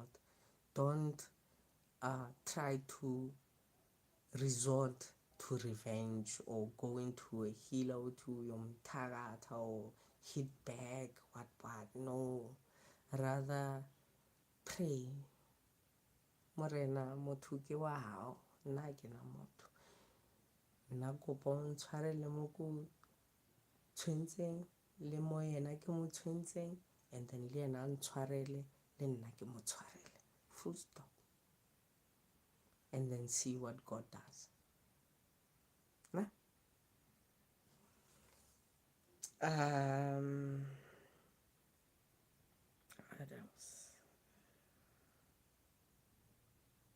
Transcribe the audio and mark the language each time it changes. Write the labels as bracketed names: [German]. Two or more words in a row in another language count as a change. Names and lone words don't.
[English] Don't try to resort to revenge or go into a healer to your mtagata or hit back, what. No. Rather, pray. [Southern Sotho] Morena motho ke wa hao, nna ke na motho. Nna kopa o ntshwarele mo ko tshwentseng le mo yena ke mo tshwentseng, [English] and then [Southern Sotho] le yena a ntshwarele le nna ke mo tshwarele. [English] Full stop. And then see what God does. Nah? What else?